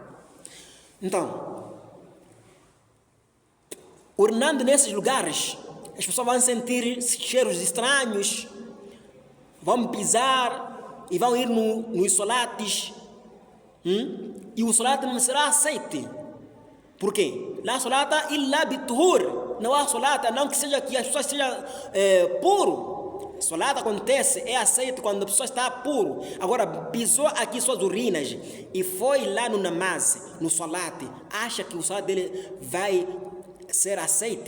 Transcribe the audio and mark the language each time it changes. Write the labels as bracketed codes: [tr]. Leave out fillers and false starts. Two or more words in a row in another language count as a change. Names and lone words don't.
[pt] Então, urinando nesses lugares, as pessoas vão sentir cheiros estranhos, vão pisar e vão ir nos solates, e o solate não será aceite. Por quê? [ar] لا صلاة إلا بطهور. [pt] Não há solata, não que seja que as pessoas sejam puro. Solata acontece, é aceito quando a pessoa está puro. Agora, pisou aqui suas urinas e foi lá no namaz, no solate, acha que o solate dele vai ser aceite?